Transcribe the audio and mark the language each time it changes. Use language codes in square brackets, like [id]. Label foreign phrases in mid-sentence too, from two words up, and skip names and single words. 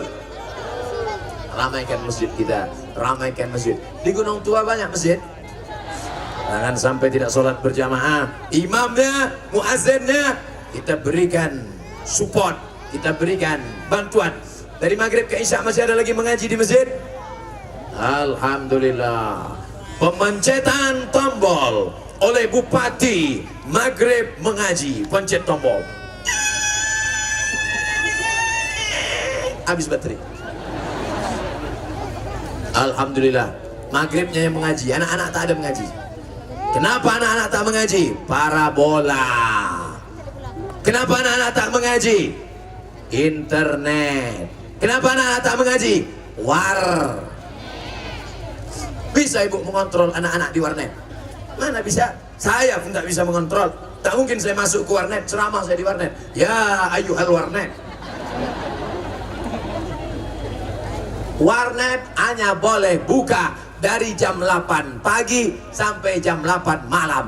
[id] Ramaikan masjid kita, ramaikan masjid. Di Gunung Tua banyak masjid. Jangan sampai tidak sholat berjamaah. Imamnya, muazzinnya, kita berikan support, kita berikan bantuan. Dari maghrib ke isya masih ada lagi mengaji di masjid. Alhamdulillah. Pemencetan tombol oleh Bupati Maghrib Mengaji. Pencet tombol. Habis baterai. Alhamdulillah, Maghribnya yang mengaji, anak-anak tak ada mengaji. Kenapa anak-anak tak mengaji? Parabola. Kenapa anak-anak tak mengaji? Internet. Kenapa anak-anak tak mengaji? War. Bisa ibu mengontrol anak-anak di warnet? Mana bisa? Saya pun tak bisa mengontrol. Tak mungkin saya masuk ke warnet, ceramah saya di warnet. [ar] Ya ayuhal warnet. [id] Warnet hanya boleh buka dari jam 8 pagi sampai jam 8 malam.